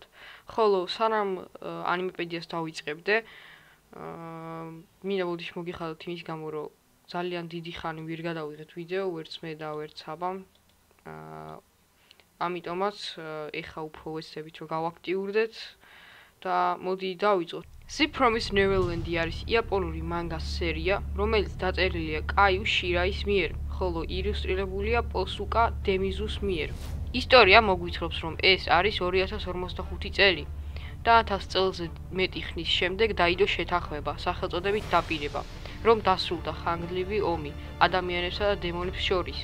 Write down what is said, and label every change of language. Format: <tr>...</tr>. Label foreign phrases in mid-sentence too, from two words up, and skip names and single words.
<ka>ხოლო სანამ ანიმიპედიას დავიწყებდე, მინდა მოდით მოგიხადოთ იმის გამო, რომ ძალიან დიდი ხანი ვერ გადავიღეთ ვიდეო, ვერც მე და ვერც აბამ. ამიტომაც ეხა უფრო ვეცდებით რომ გავაქტიურდეთ და მოდი დავიწყოთ. Zip from Neverland არის იაპონური მანგას სერია, რომელიც დაწერილია კაიუ შირაის მიერ, ხოლო ილუსტრირებულია პოსუკა დემიზუს მიერ. ისტორია მოგვითხრობს, რომ ეს არის 2045 წელი და 1000 წელზე მეტი ხნის შემდეგ დაიდო შეთანხმება, სახელწოდებით დაპირება, რომ დასრულდა ხანგრძლივი ომი ადამიანებსა და დემონებს შორის.</ka>